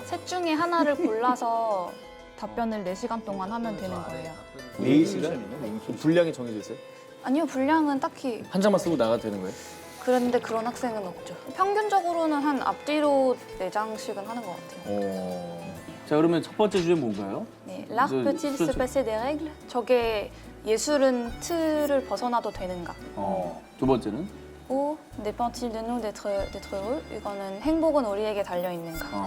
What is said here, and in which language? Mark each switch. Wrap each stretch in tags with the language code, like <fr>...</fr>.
<ko>셋 중에 하나를 골라서 답변을 4시간 동안 하면 되는 거예요. 4시간? 분량이 정해져 있어요? 아니요, 분량은 딱히 한 장만 쓰고 나가도 되는 거예요? 그런데 그런 학생은 없죠. 평균적으로는 한 앞뒤로 4장씩은 하는 것 같아요. 자, 그러면 첫 번째 주제 뭔가요? 네,</ko> <fr>L'art peut-il se passer des règles?</fr> <ko>저게 예술은 틀을 벗어나도 되는가? 두 번째는?</ko> <fr>ou dépend-il de nous d'être heureux?</fr> <ko>이거는 행복은 우리에게 달려 있는가?</ko>